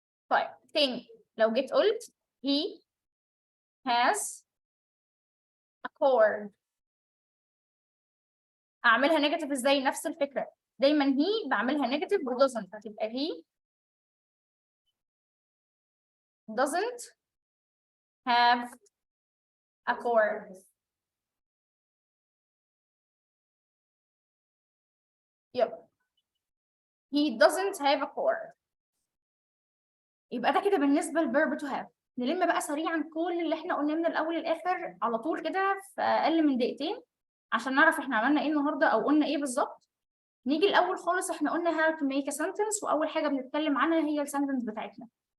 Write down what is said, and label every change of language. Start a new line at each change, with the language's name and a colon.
Arabic: طيب تاني لو جيت قلت
English: he has a cord،
Arabic: اعملها نيجاتيف ازاي؟ نفس الفكره، دايما هي بعملها نيجاتيف و doesn't، هتبقى
English: he doesn't have a cord.
Arabic: يب
English: he doesn't have a cord.
Arabic: يبقى ده كده بالنسبه للverb to have. نلم بقى سريعا كل اللي احنا قلناه من الاول للاخر على طول كده في اقل من دقيقتين عشان نعرف احنا عملنا ايه النهارده او قلنا ايه بالظبط. نيجي الاول خالص، احنا قلنا
English: how to make a sentence،
Arabic: واول حاجه بنتكلم عنها هي السنتنس بتاعتنا.